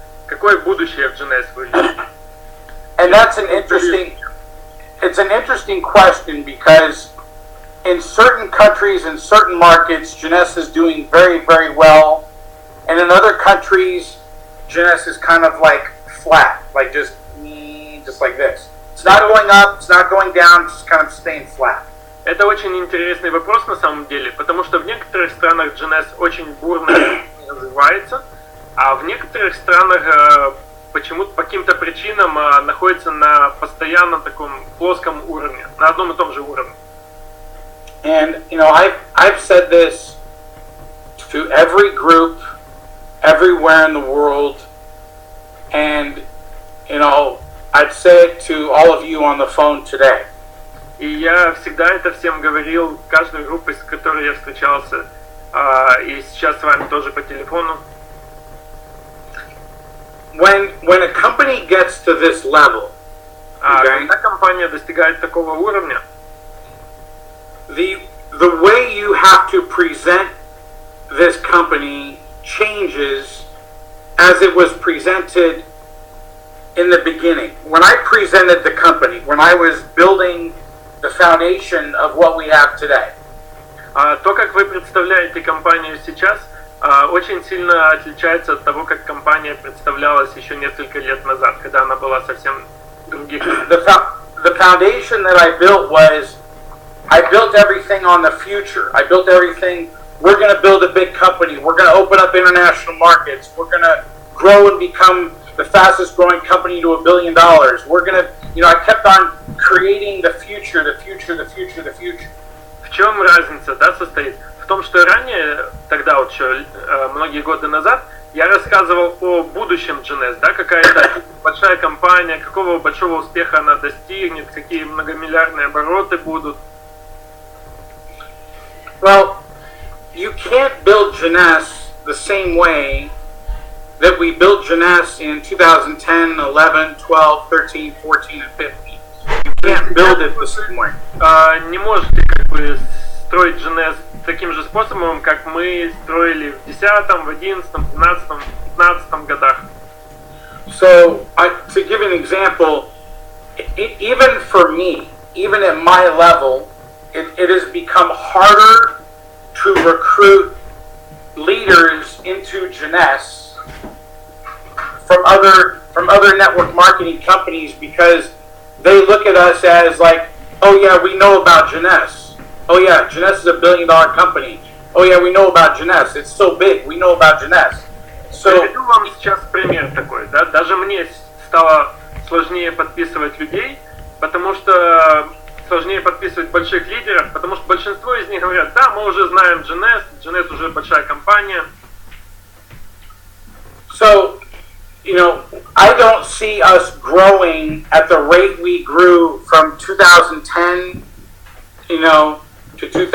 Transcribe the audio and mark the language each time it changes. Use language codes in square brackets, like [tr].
[ru] Какое будущее в Jeunesse вы видите? [en] And that's an interesting question, because in certain countries and certain markets, Jeunesse is doing very, very well, and in other countries, Jeunesse is kind of like flat, like just like this. It's not going up, it's not going down, it's just kind of staying flat. [ru] Это очень интересный вопрос на самом деле, потому что в некоторых странах Jeunesse очень бурно развивается, а в некоторых странах почему-то по каким-то причинам находится на постоянно таком плоском уровне, на одном и том же уровне. [en] And I've said this to every group, everywhere in the world, and I'd say it to all of you on the phone today. [ru] И я всегда это всем говорил, каждой группе, с которой я встречался, и сейчас с вами тоже по телефону. [en] When a company gets to this level, [ru] когда компания достигает такого уровня, [en] the way you have to present this company changes as it was presented in the beginning. When I presented the company, when I was building the foundation of what we have today. [ru] То, как вы представляете компанию сейчас, очень сильно отличается от того, как компания представлялась еще несколько лет назад, когда она была совсем других. [en] The foundation that I built was, I built everything on the future. I built everything, we're going to build a big company. We're going to open up international markets. We're going to grow and become the fastest growing company to $1 billion. We're going to, I kept on creating the future. [ru] В чем разница, состоит? В том, что ранее, тогда вот еще многие годы назад, я рассказывал о будущем Jeunesse, какая-то большая компания, какого большого успеха она достигнет, какие многомиллиардные обороты будут. [en] Well, you can't build Jeunesse the same way that we built Jeunesse in 2010, 11, 12, 13, 14, and 15. You can't build it the same way. [ru] Не можете строить Jeunesse таким же способом, как мы строили в 10, в 11, 12, 15 годах. [en] So, to give an example, even for me, even at my level, it has become harder to recruit leaders into Jeunesse from other network marketing companies, because they look at us as like, oh yeah, we know about Jeunesse. Oh yeah, Jeunesse is $1 billion company. Oh yeah, we know about Jeunesse. It's so big. We know about Jeunesse. [ru] Приведу вам сейчас пример такой. Даже мне стало сложнее подписывать людей, потому что сложнее подписывать больших лидеров, потому что большинство из них говорят, да, мы уже знаем Jeunesse уже большая компания. [en] So, I don't see us growing at the rate we grew from 2010, to 2000.